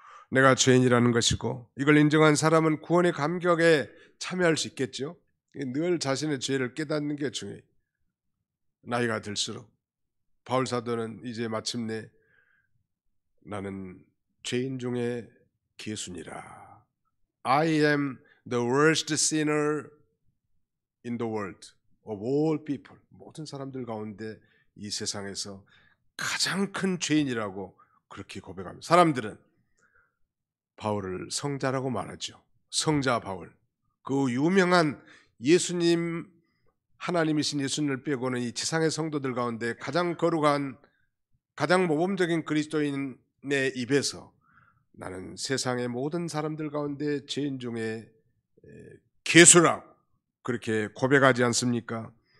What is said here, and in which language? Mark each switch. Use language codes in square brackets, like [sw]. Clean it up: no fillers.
[ko] 내가 죄인이라는 것이고 이걸 인정한 사람은 구원의 감격에 참여할 수 있겠죠. 늘 자신의 죄를 깨닫는 게 중요해요. 나이가 들수록 바울 사도는 이제 마침내 나는 죄인 중에 괴순이라. [en] I am the worst sinner in the world of all people. [ko] 모든 사람들 가운데 이 세상에서 가장 큰 죄인이라고 그렇게 고백합니다. 사람들은 바울을 성자라고 말하죠. 성자 바울. 그 유명한 예수님, 하나님이신 예수님을 빼고는 이 지상의 성도들 가운데 가장 거룩한, 가장 모범적인 그리스도인의 입에서 나는 세상의 모든 사람들 가운데 죄인 중에 괴수라고 그렇게 고백하지 않습니까?